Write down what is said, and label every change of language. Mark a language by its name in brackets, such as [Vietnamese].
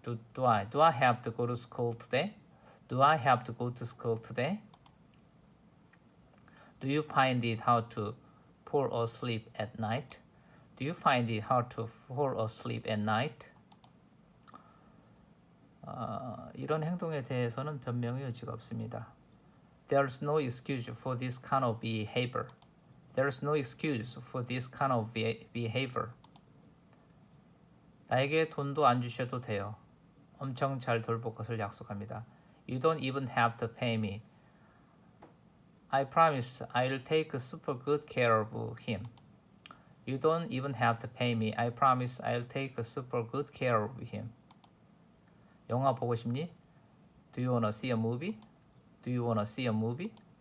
[English] Do I have to go to school today? Do I have to go to school today? Do you find it hard to fall asleep at night? Do you find it hard to fall asleep at night? [Korean] 이런 행동에 대해서는 변명의 여지가 없습니다. [English] There's no excuse for this kind of behavior. There's no excuse for this kind of behavior. [Korean] 나에게 돈도 안 주셔도 돼요. 엄청 잘 돌볼 것을 약속합니다. [English] You don't even have to pay me. I promise I'll take super good care of him. You don't even have to pay me. I promise I'll take super good care of him. [Korean] 영화 보고 싶니? [English] Do you wanna see a movie? Do you wanna see a movie?